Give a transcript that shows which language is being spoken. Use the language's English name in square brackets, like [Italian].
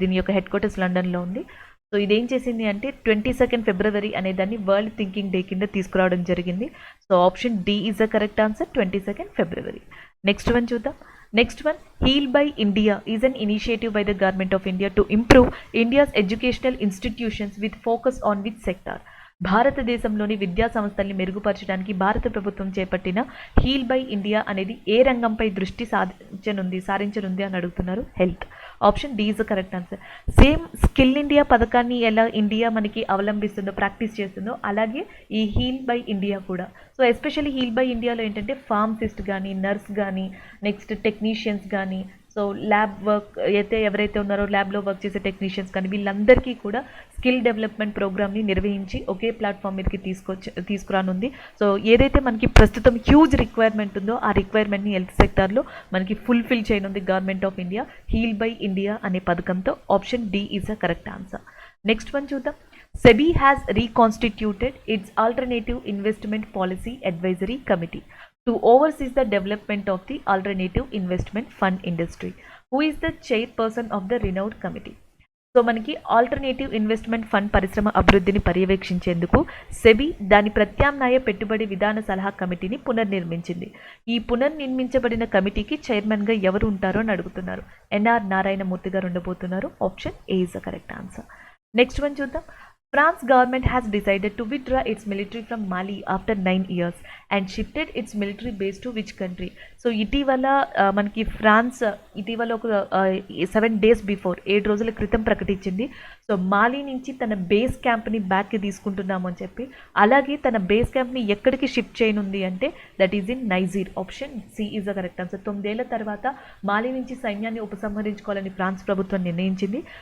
[Telugu] దీని యొక్క head quarters లండన్లో ఉంది. సో ఇదేం చేసింది అంటే 22 ఫిబ్రవరి అనే దాన్ని వరల్డ్ థింకింగ్ డే కింద తీసుకురావడం జరిగింది. [English] So option D is the correct answer, 22 ఫిబ్రవరి. [Telugu] Next one చూద్దాం. [English] Next one, Heal by India is an initiative by the Government of India to improve India's educational institutions with focus on which sector? [Telugu] భారతదేశంలోని విద్యా సంస్థల్ని మెరుగుపరచడానికి భారత ప్రభుత్వం చేపట్టిన heal by India అనేది ఏ రంగంపై దృష్టి సారించనుంది అని అడుగుతున్నారు. Health. [English] Option D is the correct answer. [Telugu] Same skill India పథకాన్ని ఎలా ఇండియా మనకి అవలంబిస్తుందో, ప్రాక్టీస్ చేస్తుందో, అలాగే ఈ హీల్ బై ఇండియా కూడా. సో ఎస్పెషల్లీ హీల్ బై ఇండియాలో ఏంటంటే ఫార్మసిస్ట్ కానీ, నర్స్ కానీ, నెక్స్ట్ టెక్నీషియన్స్ కానీ, సో ల్యాబ్ వర్క్ ఎవరైతే ఉన్నారో ల్యాబ్లో వర్క్ చేసే టెక్నీషియన్స్ కానీ వీళ్ళందరికీ కూడా స్కిల్ డెవలప్మెంట్ ప్రోగ్రామ్ని నిర్వహించి ఒకే ప్లాట్ఫామ్ మీదకి తీసుకురానుంది. సో ఏదైతే మనకి ప్రస్తుతం హ్యూజ్ రిక్వైర్మెంట్ ఉందో ఆ రిక్వైర్మెంట్ని హెల్త్ సెక్టార్లో మనకి ఫుల్ఫిల్ చేయనుంది government of India heal by India అనే పథకంతో. [English] Option D is the correct answer. Next one [Telugu] చూద్దాం. [English] SEBI has reconstituted its alternative investment policy advisory committee to oversee the development of the alternative investment fund industry. Who is the chairperson of the renowned committee? [Telugu] So మనకి alternative investment fund పరిశ్రమ అభివృద్ధిని పర్యవేక్షించేందుకు SEBI దాని ప్రత్యామ్నాయ పెట్టుబడి విధాన సలహా కమిటీని పునర్నిర్మించింది. ఈ పునర్నిర్మించబడిన కమిటీకి చైర్మన్గా ఎవరు ఉంటారో అని అడుగుతున్నారు. ఎన్ఆర్ నారాయణమూర్తి గారు ఉండబోతున్నారు. [English] Option A is the correct answer. Next one [Telugu] చూద్దాం. [English] France government has decided to withdraw its military from Mali after 9 years and shifted its military base to which country? [Telugu] So ఇటీవల మనకి ఫ్రాన్స్ ఇటీవల ఒక 7 days before 7 రోజుల క్రితం ప్రకటించింది. So మాలి నుంచి తన బేస్ క్యాంప్ని బ్యాక్కి తీసుకుంటున్నాము అని చెప్పి, అలాగే తన బేస్ క్యాంప్ని ఎక్కడికి షిఫ్ట్ చేయనుంది అంటే [English] That is in Niger. Option C is the correct answer. [Telugu] 9 ఏళ్ల తర్వాత మాలి నుంచి సైన్యాన్ని ఉపసంహరించుకోవాలని ఫ్రాన్స్ ప్రభుత్వం నిర్ణయించింది.